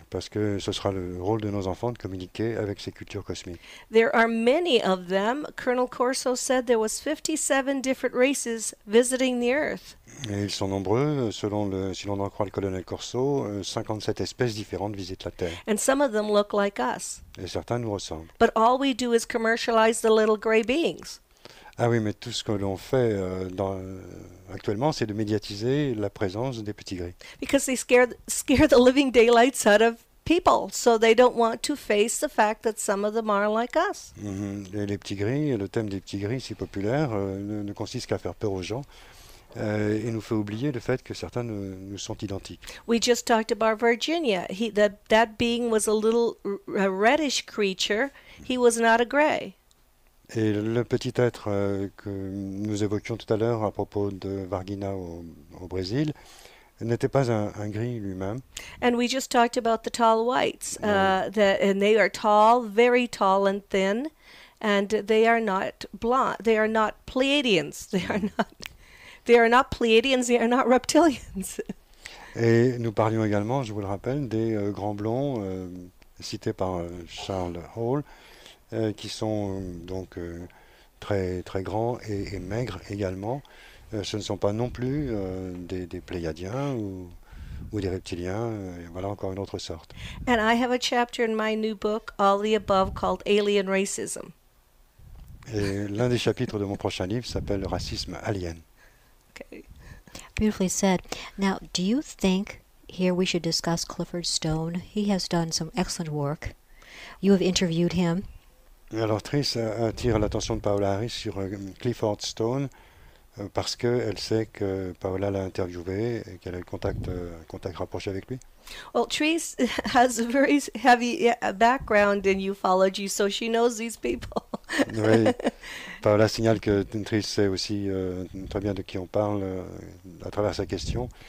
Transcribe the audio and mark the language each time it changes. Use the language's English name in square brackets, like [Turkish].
[French] Parce que ce sera le rôle de nos enfants de communiquer avec ces cultures cosmiques. [English] There are many of them. Colonel Corso said there was 57 different races visiting the Earth. [French] Et ils sont nombreux, si l'on en croit le colonel Corso, 57 espèces différentes visitent la Terre. [English] And some of them look like us. [French] Et certains nous ressemblent. [English] But all we do is commercialize the little gray beings. [French] Ah oui, mais tout ce que l'on fait actuellement, c'est de médiatiser la présence des petits gris. [English] Because they scare the living daylights out of people, so they don't want to face the fact that some of them are like us. [French] Et les petits gris, le thème des petits gris si populaire, ne consiste qu'à faire peur aux gens et nous fait oublier le fait que certains nous sont identiques. [English] We just talked about Virginia. That being was a reddish creature. He was not a gray. [French] Et le petit être que nous évoquions tout à l'heure à propos de Varginha au Brésil n'était pas un gris lui-même. [English] And we just talked about the tall whites. And they are tall, very tall and thin, and they are not blonde. They are not Pleiadians. They are not Pleiadians. They are not reptilians. [French] Et nous parlions également, je vous le rappelle, des grands blonds cités par Charles Hall, qui sont donc très, très grands et maigres également. Ce ne sont pas non plus des Pléiadiens ou des reptiliens. Voilà encore une autre sorte. [English] And I have a chapter in my new book, All the Above, called Alien Racism. [French] Et l'un des chapitres de mon prochain livre s'appelle Racisme alien. [English] Okay. Beautifully said. Now, do you think here we should discuss Clifford Stone? He has done some excellent work. You have interviewed him. [French] Alors Trish attire l'attention de Paola Harris sur Clifford Stone parce qu'elle sait que Paola l'a interviewé et qu'elle a eu contact rapproché avec lui. [English] Well, Therese has a very heavy background in ufology, so she knows these people. [French] Oui, Paola signale que Trish sait aussi très bien de qui on parle à travers sa question.